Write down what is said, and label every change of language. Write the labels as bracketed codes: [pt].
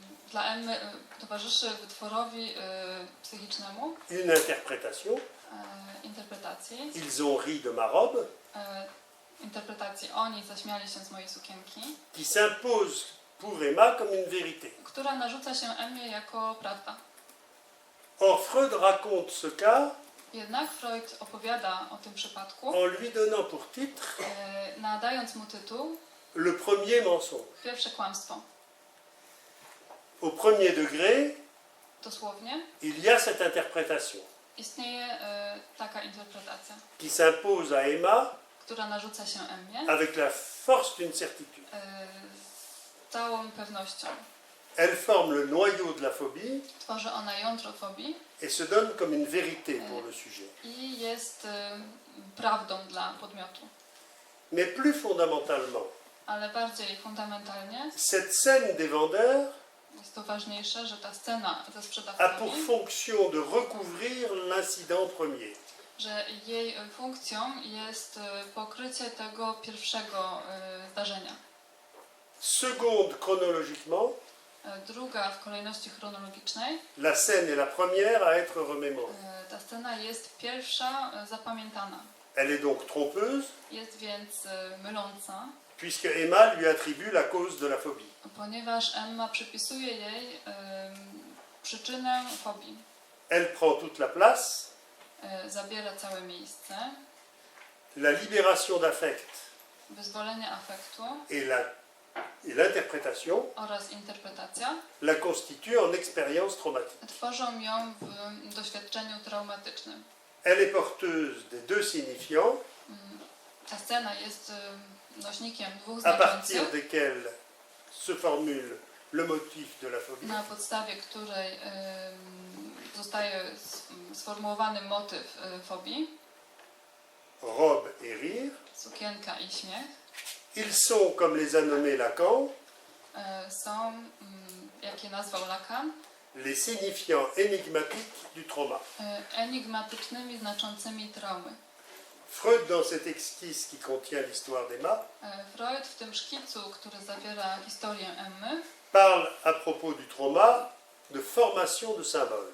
[pl] Dla Emmy towarzyszy wytworowi psychicznemu [fr] une interprétation. [pl] interpretacji. [fr] Ils ont ri de ma robe, [pl] Interpretacji oni zaśmiali się z mojej sukienki, [fr] qui s'impose pour Emma comme une vérité. [pl] która narzuca się Emmie jako prawda. [fr] Or, Freud raconte ce cas [pl] Jednak Freud opowiada o tym przypadku, [fr] en lui donnant pour titre [pl] nadając mu tytuł [fr] le premier mensonge. [pl] Pierwsze kłamstwo. [fr] Au premier degré, [pl] Dosłownie [fr] il y a cette interprétation [pl] istnieje taka interpretacja, [fr] qui s'impose à Emma [pl] która narzuca się Emmie [fr] avec la force d'une certitude. [pl] z całą pewnością. [fr] Elle forme le noyau de la phobie [pl] Tworzy ona jądro fobii [fr] et se donne comme une vérité pour le sujet. [pl] i jest prawdą dla podmiotu. [fr] Mais plus fondamentalement, [pl] Ale bardziej fundamentalnie [fr] cette scène des vendeurs [pl] jest to ważniejsze, że ta scena ze [fr] a pour [pl] sprzedawcami, [fr] fonction de recouvrir l'incident premier. [pl] że jej funkcją jest pokrycie tego pierwszego zdarzenia. [fr] Seconde chronologiquement, [pl] Druga w kolejności chronologicznej, [fr] la scène est la première à être remémorée. [pl] ta scena jest pierwsza zapamiętana. [fr] Elle est donc trompeuse, [pl] Jest więc myląca, [fr] puisque Emma lui attribue la cause de la phobie. [pl] ponieważ Emma przypisuje jej przyczynę fobii. [fr] Elle prend toute la place, [pl] Zabiera całe miejsce. [fr] la libération d'affect [pl] Wyzwolenie afektu [fr] et l'interprétation [pl] oraz interpretacja [fr] la constituent en expérience traumatique. [pl] tworzą ją w doświadczeniu traumatycznym. [fr] Elle est porteuse des deux signifiants [pl] Ta scena jest nośnikiem dwóch [fr] à partir [pl] znaczących, [fr] desquels se formule le motif de la phobie, [pl] na podstawie której zostaje sformułowany motyw fobii, [fr] robe et rire, [pl] sukienka i śmiech, [fr] ils sont, comme les a nommés Lacan, [pl] są, jak je nazwał Lacan, [fr] les signifiants énigmatiques du trauma. [pl] enigmatycznymi, znaczącymi traumy. [fr] Freud, dans cette esquisse qui contient l'histoire d'Emma, [pl] Freud w tym szkicu, który zawiera historię Emmy, [fr] parle à propos du trauma de formation de symboles.